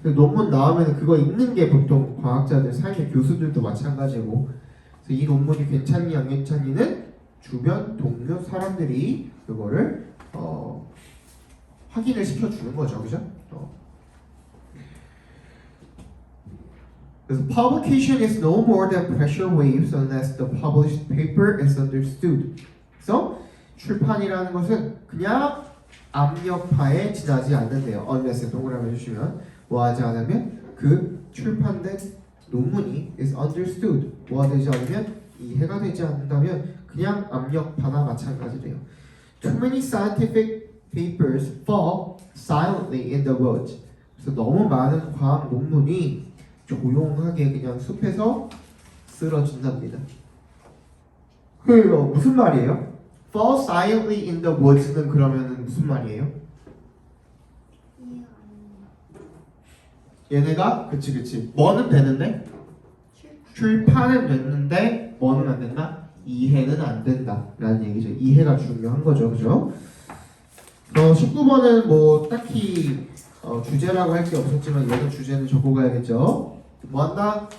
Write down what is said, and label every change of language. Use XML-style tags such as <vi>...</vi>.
<ko>논문 나오면 그거 읽는 게 보통 과학자들 삶의 교수들도 마찬가지고. 그래서 이 논문이 괜찮니 안 괜찮니는 주변 동료 사람들이 그거를 확인을 시켜주는 거죠, 그죠? 그래서</ko> <en>publication is no more than pressure waves unless the published paper is understood.</en> <ko>그래서 출판이라는 것은 그냥 압력파에 지나지 않는데요. unless 동그라미 해주시면 뭐하지 않으면 그 출판된 논문이 is understood 뭐가 되지 않으면 이해가 되지 않는다면 그냥 압력파나 마찬가지래요.</ko> <en>Too many scientific papers fall silently in the woods.</en> <ko>그래서 너무 많은 과학 논문이 조용하게 그냥 숲에서 쓰러진답니다. 무슨 말이에요?</ko> <en>Fall silently in the woods는</en> <ko>그러면 무슨 말이에요? 이해가 안 된다. 얘네가 그치 뭐는 되는데 출판은 됐는데 뭐는 안 된다? 이해는 안 된다 라는 얘기죠. 이해가 중요한 거죠. 그죠? 19번은 뭐 딱히 주제라고 할 게 없었지만 얘는 주제는 적고 가야겠죠. 뭐 한다?</ko>